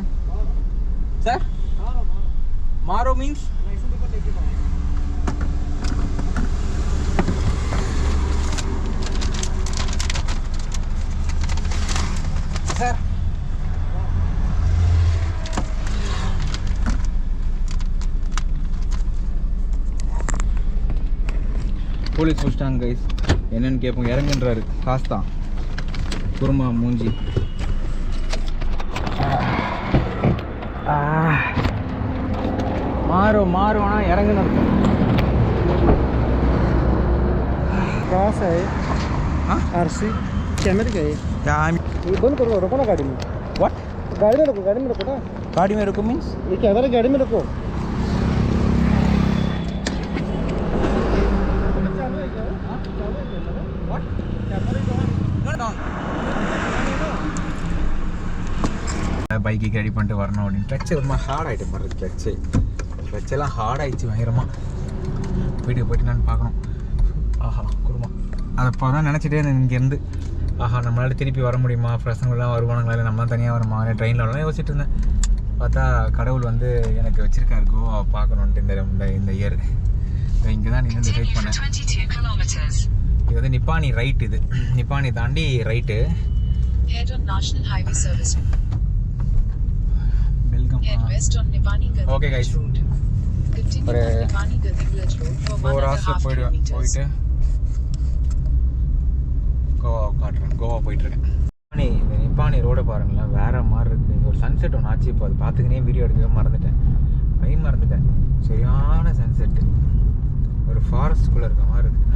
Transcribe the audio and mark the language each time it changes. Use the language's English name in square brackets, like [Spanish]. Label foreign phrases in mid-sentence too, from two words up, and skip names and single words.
[Tamil] சார் மாரோ மீன்ஸ் சார் போலீஸ் பிடிச்சிட்டாங்க கைஸ். என்னன்னு கேட்போம். இறங்குன்றாரு. காசு தான். குருமா மூஞ்சி. [Hindi] मारो ना इरंगन कहाँ से है? आरसी कैमरे का है क्या? ये बंद करो, रुको ना गाड़ी में. व्हाट? गाड़ी में रुको ना. गाड़ी में रुको मीन्स ये कैमरा गाड़ी में रुको. [Tamil] பைக்கு ரெடி பண்ணிட்டு வரணும் அப்படின்னு. கிளச்சு ரொம்ப ஹார்ட் ஆகிட்டு பாருது. கிளச்செல்லாம் ஹார்ட் ஆகிடுச்சு பயங்கரமாக. வீடியோ போயிட்டு நான் பார்க்கணும். ஆஹா குருமா. அதை அப்போ தான் நினச்சிட்டே இருந்தேன் இங்கேருந்து. ஆஹா நம்மளால திருப்பி வர முடியுமா, பசங்களாம் வருவானுங்களா, இல்லை நம்ம தான் தனியாக வருமா, ட்ரெயினில் வரலாம் யோசிச்சுட்டு இருந்தேன். பார்த்தா கடவுள் வந்து எனக்கு வச்சிருக்காரு கோவா பார்க்கணுன்ட்டு இந்த இயர். இங்கே தான் நின்று டிசைட் பண்ணேன். இது வந்து நிப்பானி ரைட், இது நிப்பானி தாண்டி ரைட்டு. [English] Head on National Highway Service. [Tamil] வெல்கம். [English] Head west on Nipani Gathi Okay, guys. Road. Continue [Tamil] ஒரு [English] on Nipani Gathi Village Road for 1.5 [Tamil] போயிடுவேன். [English] kilometers. [Tamil] போயிட்டு கோவா காட்டுறேன். கோவா போயிட்டுருக்கேன். இந்த நிப்பானி ரோடை பாருங்களேன், வேறு மாதிரி இருக்குது. இங்கே ஒரு சன்செட் ஒன்று ஆச்சு. இப்போ அது பார்த்துக்கினே வீடியோ எடுக்கவே மறந்துட்டேன். மறந்துட்டேன். சரியான சன்செட்டு. ஒரு ஃபாரஸ்ட்குள்ளே இருக்க மாதிரி இருக்குது.